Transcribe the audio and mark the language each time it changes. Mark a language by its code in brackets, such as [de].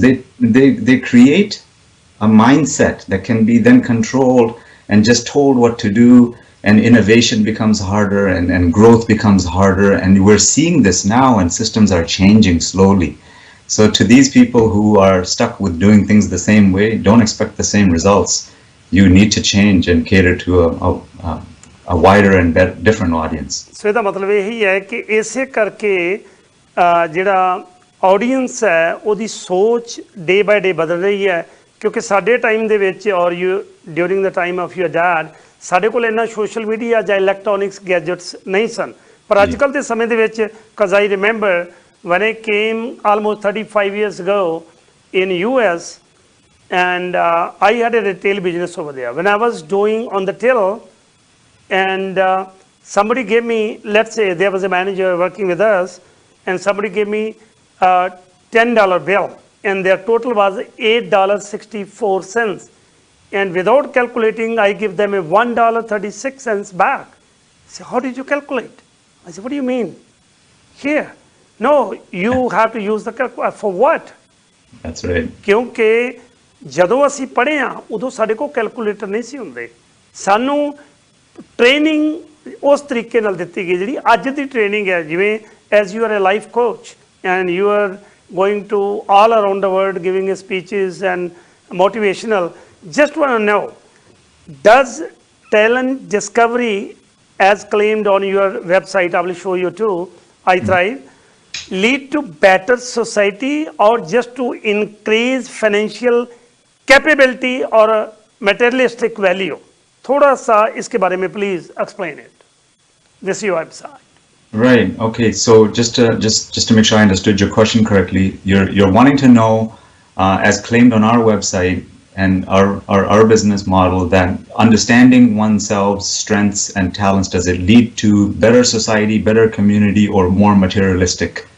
[en] They create a mindset that can be then controlled and just told what to do, and innovation becomes harder, and growth becomes harder. And we're seeing this now, and systems are changing slowly. So to these people who are stuck with doing things the same way, don't expect the same results. You need to change and cater to a wider and better, different audience. [pa] So ਇਹਦਾ ਮਤਲਬ ਇਹੀ ਹੈ ਕਿ ਇਸੇ ਕਰਕੇ ਜਿਹੜਾ audience ਹੈ ਉਹਦੀ ਸੋਚ ਡੇ ਬਾਏ ਡੇ ਬਦਲ ਰਹੀ ਹੈ, ਕਿਉਂਕਿ ਸਾਡੇ ਟਾਈਮ ਦੇ ਵਿੱਚ [en] or you during the time of your dad [pa] ਸਾਡੇ ਕੋਲ ਇੰਨਾ ਸੋਸ਼ਲ ਮੀਡੀਆ ਜਾਂ ਇਲੈਕਟ੍ਰੋਨਿਕਸ ਗੈਜਟਸ ਨਹੀਂ ਸਨ, ਪਰ ਅੱਜ ਕੱਲ੍ਹ ਦੇ ਸਮੇਂ ਦੇ ਵਿੱਚ, [en] because I remember when I came almost 35 years ago in US, and I had a retail business over there. When I was doing on the till, and somebody gave me, let's say there was a manager working with us, and somebody gave me a $10 bill, and their total was $8.64. And without calculating, I give them a $1.36 back. I said, how did you calculate? I said, what do you mean? Here. No, you have to use the calculator. For what? That's right. [pa] ਕਿਉਂਕਿ ਜਦੋਂ ਅਸੀਂ ਪੜ੍ਹੇ ਹਾਂ ਉਦੋਂ ਸਾਡੇ ਕੋਲ calculator ਨਹੀਂ ਸੀ ਹੁੰਦੇ, ਸਾਨੂੰ ਟ੍ਰੇਨਿੰਗ ਉਸ ਤਰੀਕੇ ਨਾਲ ਦਿੱਤੀ ਗਈ ਜਿਹੜੀ ਅੱਜ ਦੀ ਟ੍ਰੇਨਿੰਗ ਹੈ, ਜਿਵੇਂ [en] As you are a life coach and you are going to all around the world giving speeches and motivational. Just want to know, does talent discovery, as claimed on your website, I will show you too, I Thrive, lead to better society, or just to increase financial capability or a materialistic value? [hi] थोड़ा सा इसके बारे में [en] please explain it. This is your website. Right. Okay. So just to make sure I understood your question correctly, you're wanting to know, as claimed on our website and our business model, that understanding oneself's strengths and talents, does it lead to better society, better community, or more materialistic?